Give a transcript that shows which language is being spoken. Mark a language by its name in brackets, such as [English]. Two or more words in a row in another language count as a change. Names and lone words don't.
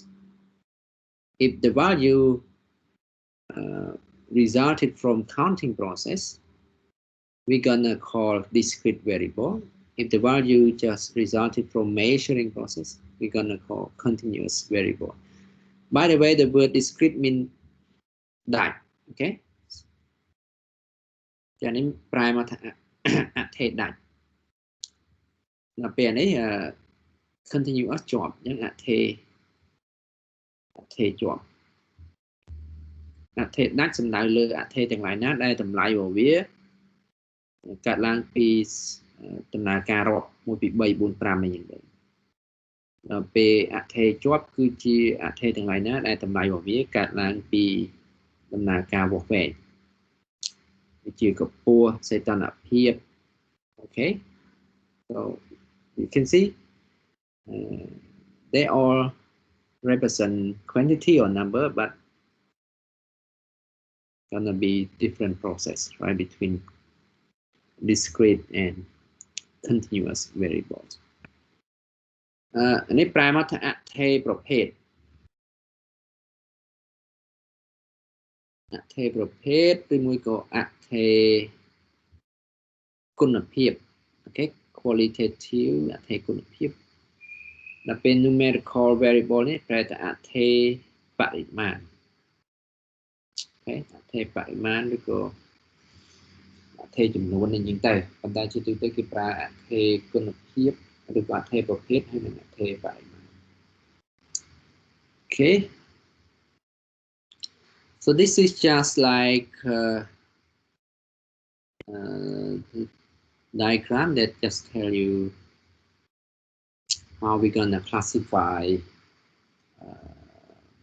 [English] If the value resulted from counting process, we're gonna call discrete variable. If the value just resulted from measuring process, we're gonna call continuous variable. By the way, the word discrete means that, okay? [Khmer] ចានេះប្រែមកថាអថេដាច់ដល់ពេលនេះcontinuous ជាប់អញ្ចឹងអថេជាប់អថេដាច់សំដៅលើអ ថេទាំងឡាយណាដែលតម្លៃរបស់វាកាត់ឡើងពីដំណើរការរាប់1 2 3 4 5អីយ៉ាងទៅដល់ពេលអថេជាប់គឺជាអថេទាំងឡាយណាដែលតម្លៃរបស់វាកាត់ឡើងពីដំណើរការវាស់វែងជាកម្ពស់សីតុណ្ហភាព [English] okay, so you can see they all represent quantity or number, but gonna be different process, right, between discrete and continuous variables. [Khmer] នេះប្រែមកថាអថេប្រភេទឬមួយក៏អថេគុណភាព [English] okay, qualitative [Khmer] អ ថេគុណភាពដល់ពេល [English] numerical variable [Khmer] នេះប្រែថាអថេបរិមាណ okay, អថេបរិមាណឬក៏អថេចំនួននេះយ៉ាងទៅប៉ុន្តែជាទូទៅគេប្រើអថេគុណភាពឬក៏អថេប្រភេទហើយនិងអថេបរិមាណ okay. [English] So this is just like diagram that just tell you how we're gonna classify variables.